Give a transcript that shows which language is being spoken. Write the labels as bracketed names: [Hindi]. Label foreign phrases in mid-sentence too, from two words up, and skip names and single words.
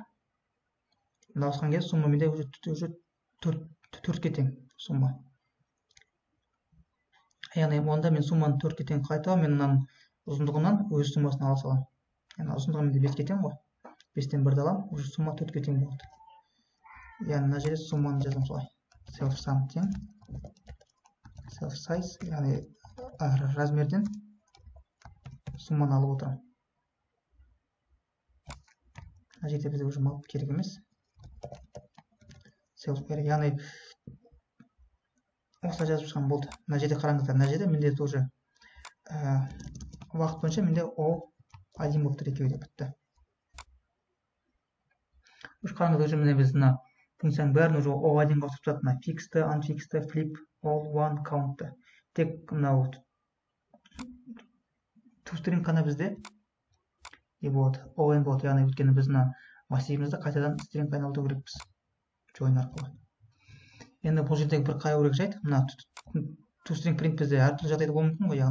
[Kazakh] Мына ауысқан кезде сумма менде уже 4-ге тең сумма. Яғни онда мен сумманы 4-ге тең қайта, мен мынаның ұзындығынан өз суммасын ала саламын. Яғни ұзындығы менде 5-ге тең ғой. 5-тен 1-ді аламын, уже сумма 4-ге тең болды. Яғни мына жерде сумманы жазамын солай. [English] Self sum тең self size, [Kazakh] яғни размерден сумманы алып отырамын. Мына жерде бізде уже мап керек емес. Яғни осылай жазып шығам болды. Мына жерде қараңыздар, мына жерде менде тоже уақыт бойынша менде O1 болып тұр, екеуі де бітті. Үш қараңыздар, уже міне біз мына функцияның бәрін уже O1-ға ауыстырып жатыр. [English] Мына fixed, unfixed, flip, all, one, count. [Kazakh] Тек мынау toString қана бізде болады, ON болады. Яғни өйткені біз мына массивімізді қайтадан string айналдыру керекпіз. Join арқылы. Енді бұл жердегі бір қайырек жайт, мына toString print бізде әртүрлі жағдайда болуы мүмкін ғой.